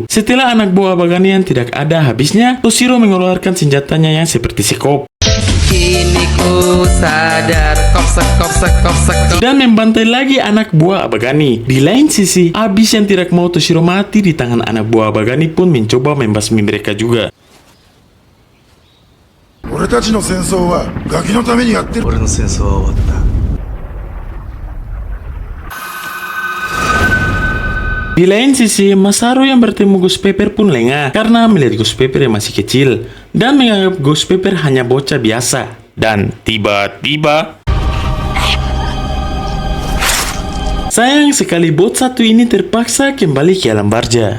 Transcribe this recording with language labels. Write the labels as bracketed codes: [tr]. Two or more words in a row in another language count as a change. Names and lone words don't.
[id] Setelah anak buah Abagani yang tidak ada habisnya, Toshiro mengeluarkan senjatanya yang seperti sekop. Kini ku sadar, kopsek. Dan membantai lagi anak buah Abagani. Di lain sisi, Abyss yang tidak mau Toshiro mati di tangan anak buah Abagani pun mencoba membasmi mereka juga. [ja] 俺たちの戦争はガキのためにやってる。俺の戦争は終わった。 [id] Di lain sisi, Masaru yang bertemu Ghost Pepper pun lengah karena melihat Ghost Pepper yang masih kecil dan menganggap Ghost Pepper hanya bocah biasa. Dan tiba-tiba, sayang sekali bot satu ini terpaksa kembali ke alam barja.